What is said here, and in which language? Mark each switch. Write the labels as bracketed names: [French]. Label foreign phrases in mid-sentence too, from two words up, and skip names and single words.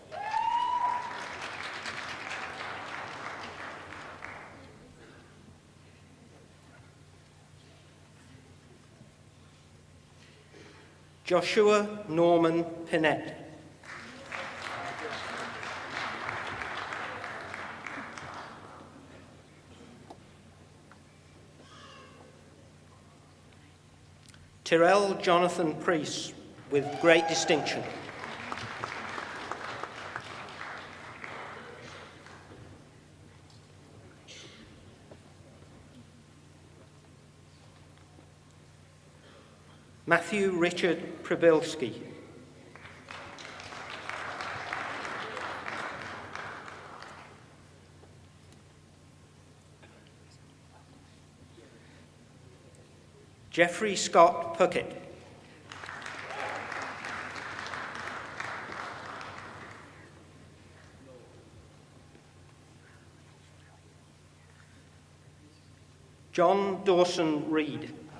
[English] Joshua Norman Pinette. Tyrell Jonathan Priest, with great distinction. Matthew Richard Pribilski. Jeffrey Scott Puckett. John Dawson Reed.